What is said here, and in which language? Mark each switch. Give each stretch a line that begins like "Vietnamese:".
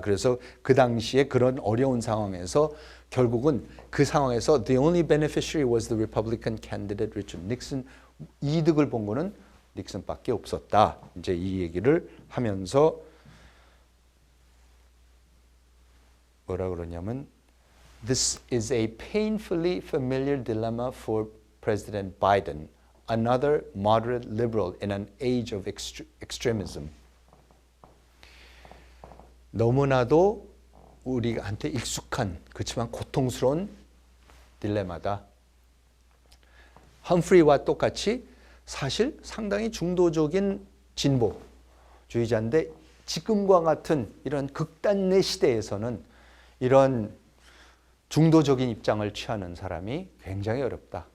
Korean: 그래서 그 당시에 그런 어려운 상황에서 결국은 그 상황에서
English: the only beneficiary was the Republican candidate Richard Nixon.
Korean: 이득을 본 거는 닉슨밖에 없었다. 이제 이 얘기를 하면서 뭐라 그러냐면
English: This is a painfully familiar dilemma for President Biden, another moderate liberal in an age of extremism.
Korean: 너무나도 우리한테 익숙한 그렇지만 고통스러운 딜레마다. 험프리와 똑같이 사실 상당히 중도적인 진보주의자인데 지금과 같은 이런 극단의 시대에서는 이런 중도적인 입장을 취하는 사람이 굉장히 어렵다.